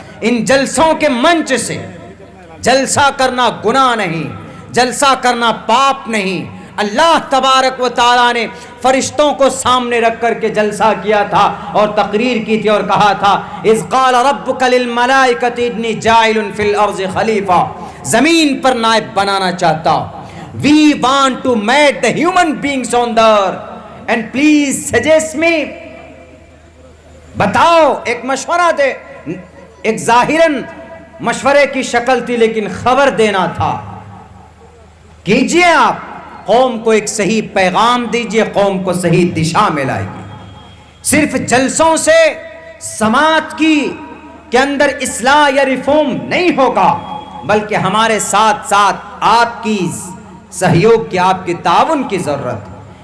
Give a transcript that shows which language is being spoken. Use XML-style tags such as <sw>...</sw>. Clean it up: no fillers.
<ur>ان جلسوں کے منچ سے جلسہ کرنا گناہ نہیں, جلسہ کرنا پاپ نہیں. اللہ تبارک و تعالیٰ نے فرشتوں کو سامنے رکھ کر کے جلسہ کیا تھا اور تقریر کی تھی اور کہا تھا</ur> <ar>اذ قال ربک للملائکۃ انی جاعل فی الارض خلیفہ,</ar> <ur>زمین پر نائب بنانا چاہتا ہوں.</ur> <en>We want to make the human beings on the earth and please suggest me.</en> <ur>بتاؤ, ایک مشورہ دے. ایک ظاہراً مشورے کی شکل تھی لیکن خبر دینا تھا. کیجئے آپ, قوم کو ایک صحیح پیغام دیجئے, قوم کو صحیح دشا میں لائے گی. صرف جلسوں سے سماج کے اندر اصلاح یا ریفارم نہیں ہوگا, بلکہ ہمارے ساتھ ساتھ آپ کی سہیوگ کی, آپ کی تعاون کی ضرورت ہے.</ur>